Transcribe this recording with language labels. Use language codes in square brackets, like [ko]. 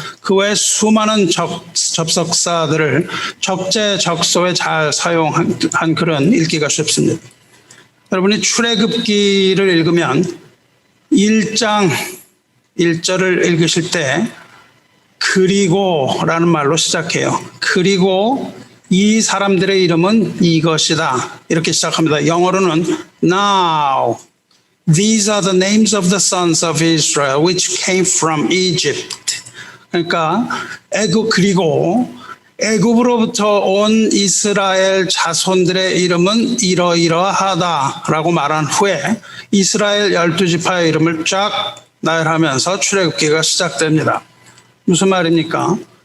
[ko] 그 외에 수많은 접속사들을 적재적소에 잘 사용한 글은 읽기가 쉽습니다. 여러분이 출애굽기를 읽으면 1장 1절을 읽으실 때 그리고라는 말로 시작해요. 그리고 이 사람들의 이름은 이것이다. 이렇게 시작합니다. 영어로는 [en] Now these are the names of the sons of Israel which came from Egypt. [ko] 그러니까 그리고 애굽으로부터 온 이스라엘 자손들의 이름은 이러이러하다라고 말한 후에 이스라엘 12지파의 이름을 쫙 나열하면서 출애굽기가 시작됩니다. 무슨 말입니까?